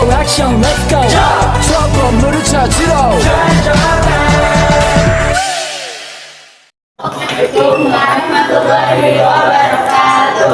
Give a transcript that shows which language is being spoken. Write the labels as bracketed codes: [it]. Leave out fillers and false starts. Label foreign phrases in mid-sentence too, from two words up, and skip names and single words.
[ko] 액션 [en] let's go [ko] 저 건물을 찾으러 [ar] ورحمة الله وبركاته.